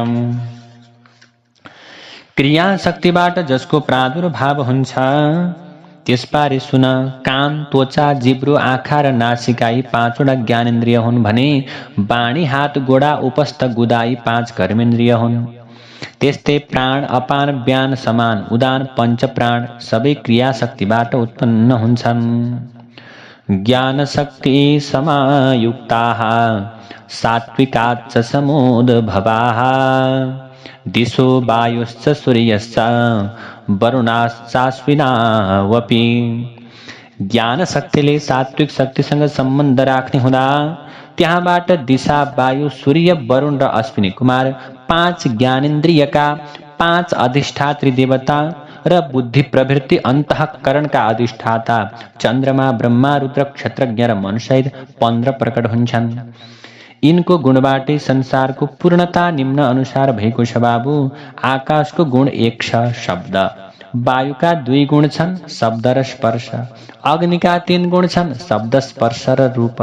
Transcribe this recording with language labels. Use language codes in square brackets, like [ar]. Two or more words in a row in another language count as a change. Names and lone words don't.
[ne] क्रिया शक्तिबाट जसको प्रादुर्भाव हुन्छ त्यसबारे सुन। कान, त्वचा, जिब्रो, आँखा र नासिका यी 5वटा ज्ञानेन्द्रिय हुन् भने बाणी, हात, गोडा, उपस्थ, गुदा यी 5 कर्मेन्द्रिय हुन्। त्यस्तै प्राण, अपान, व्यान, समान, उदान, पंच प्राण सबै क्रिया शक्तिबाट उत्पन्न हुन्छन्। [sa] ज्ञान शक्ति समायुक्ताः सात्विकाच्च समुद्भवाः दिशो वायुश्च सूर्यश्च वरुणाश्चाश्विनावपि। [ne] ज्ञान शक्तिले सात्विक शक्तिसँग सम्बन्ध राख्ने हुँदा त्यहाँबाट दिशा, वायु, सूर्य, वरुण र अश्विनी कुमार 5 ज्ञानेन्द्रियका 5 अधिष्ठात्री देवता र बुद्धि प्रवृत्ति अन्तःकरणका अधिष्ठाता चन्द्रमा, ब्रह्मा, रुद्र, क्षत्रज्ञ र मनुसहित 15 प्रकट हुन्छन्। यिनको गुणबाटै संसारको पूर्णता निम्न अनुसार भएको छ। बाबु, आकाशको गुण 1 छ, शब्द। वायुका 2 गुण छन्, शब्द र स्पर्श। अग्निका 3 गुण छन्, शब्द, स्पर्श र रूप।